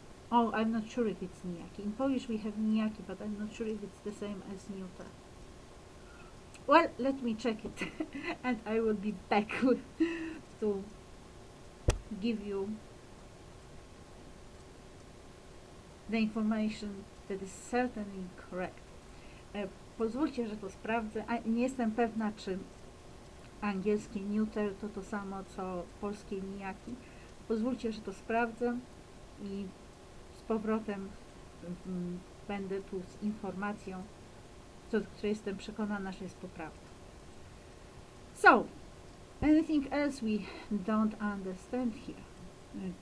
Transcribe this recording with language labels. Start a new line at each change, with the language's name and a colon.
English: Oh, I'm not sure if it's nijaki. In Polish we have nijaki, but I'm not sure if it's the same as neuter. Well, let me check it and I will be back to give you the information that is certainly correct.
Polish: Pozwólcie, że to sprawdzę. Nie jestem pewna, czy angielskie neuter to to samo, co polskie nijaki. Pozwólcie, że to sprawdzę i z powrotem będę tu z informacją, co do której jestem przekonana, że jest poprawna.
English: So, anything else we don't understand here?